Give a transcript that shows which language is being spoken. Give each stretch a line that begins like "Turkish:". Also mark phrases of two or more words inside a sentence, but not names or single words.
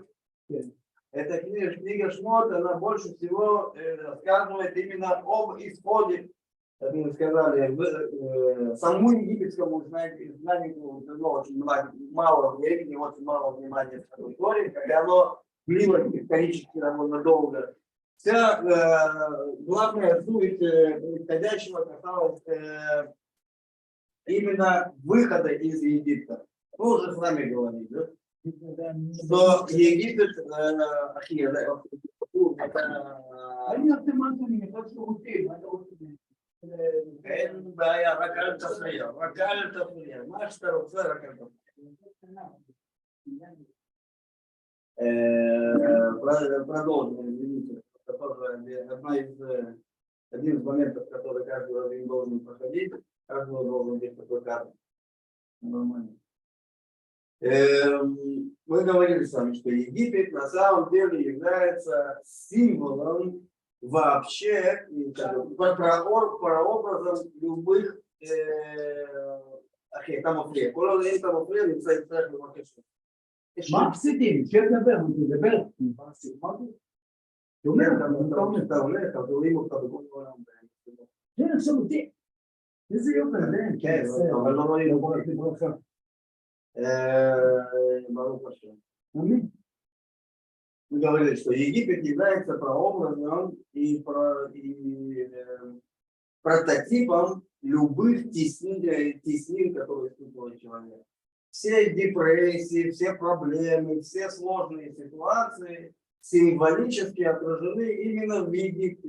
Russian: Эта книга Шмот, она больше всего рассказывает именно об исходе, как мы сказали, самому египетскому знанию очень мало времени, очень мало внимания в истории, когда оно длилось исторически довольно долго. Вся главная суть происходящего касалась именно выхода из Египта. Мы уже с вами говорили, да? Что Египет,
Hebrew: אין בעיה, רק אל תפריע, מה שאתה רוצה, רק אל תפריע.
Russian: Продолжим, извините, один из моментов, который каждый раввин должен проходить, каждый должен быть такой картой. Нормально. Мы говорили с вами, что Египет на самом деле является символом вообще, прообразом любых
Hebrew: מה מפסידים? שתדבר, תדבר. אתה הולך, אבל רואים אותך בכל העולם. כן, עכשיו אותי. איזה יופי, כן, אבל לא רואים אותי. ברוך השם.
Russian: Мы говорили, что Египет является прообразом и прототипом любых теснин, которые испытывает человек. Все депрессии, все проблемы, все сложные ситуации символически отражены именно в Египте.